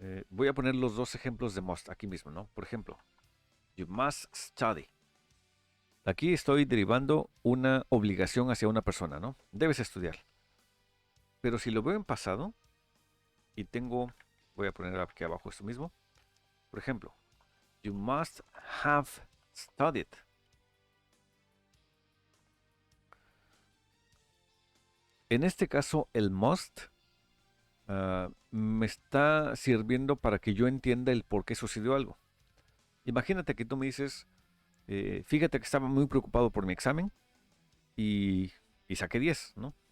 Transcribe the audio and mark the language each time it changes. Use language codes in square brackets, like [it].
[es] Voy a poner los dos ejemplos de must aquí mismo, ¿no? Por ejemplo, [en] you must study. [es] Aquí estoy derivando una obligación hacia una persona, ¿no? Debes estudiar. Pero si lo veo en pasado y tengo, voy a poner aquí abajo esto mismo. Por ejemplo, [en] you must have studied. [es] En este caso, el must me está sirviendo para que yo entienda el por qué sucedió algo. Imagínate que tú me dices, fíjate que estaba muy preocupado por mi examen y, y saqué 10, ¿no?